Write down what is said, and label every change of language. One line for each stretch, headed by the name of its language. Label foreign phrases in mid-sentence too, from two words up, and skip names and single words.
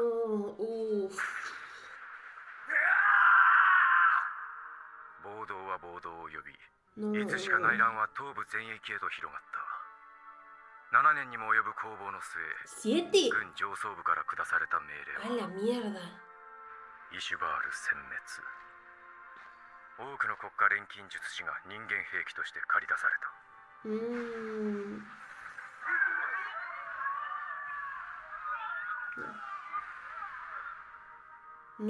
Spanish: No. Uf.
Japanese: 暴動は暴動を呼び、
Spanish: No.
Japanese: いつしか内乱は東部全域へと広がった。7年にも及ぶ攻防の末、
Spanish: ¿7?
Japanese: 軍上層部から下された命
Spanish: A
Japanese: 令は
Spanish: la mierda.
Japanese: イシュバール殲滅。多くの国家錬金術師が人間兵器として駆り出された。
Spanish: Mm. No.